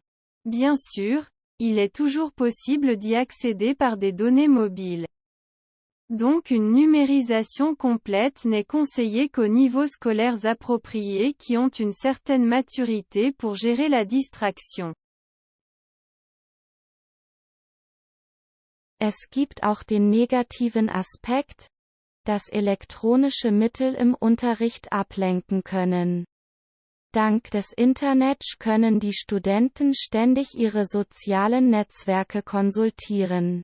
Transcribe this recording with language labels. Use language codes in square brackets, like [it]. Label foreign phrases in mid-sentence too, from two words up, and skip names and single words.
[fr] Bien sûr, il est toujours possible d'y accéder par des données mobiles. Donc une numérisation complète n'est conseillée qu'aux niveaux scolaires appropriés qui ont une certaine maturité pour gérer la distraction. [de] Es gibt auch den negativen Aspekt, dass elektronische Mittel im Unterricht ablenken können. Dank des Internets können die Studenten ständig ihre sozialen Netzwerke konsultieren.